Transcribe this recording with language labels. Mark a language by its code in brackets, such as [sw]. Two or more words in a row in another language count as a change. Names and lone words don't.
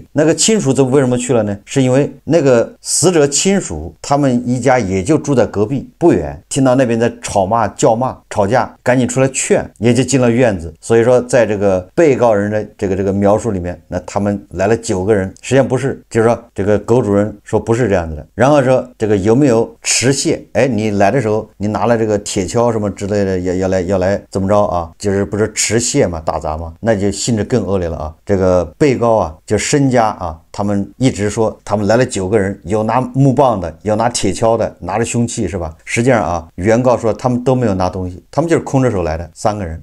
[zh] 那個親屬这為什麼去了呢？是因為那個死者親屬他們一家也就住在隔壁不遠，聽到那邊在吵罵叫罵吵架，趕緊出來勸，也就進了院子。所以說在這個被告人的這個描述裡面，那他們來了9個人，實際上不是，就是說這個狗主人說不是這樣子的。然後說這個有沒有持械？哎，你來的時候你拿了這個鐵鍬什麼之類的，要來怎麼着啊？就是不是持械嘛，打砸嘛，那就性質更惡劣了啊。这個被告啊，就申家啊，他們一直說他們來了9個人，有拿木棒的，有拿鐵鍬的，拿着凶器是吧？實際上啊，原告說他們都沒有拿東西，他們就是空着手來的3個人。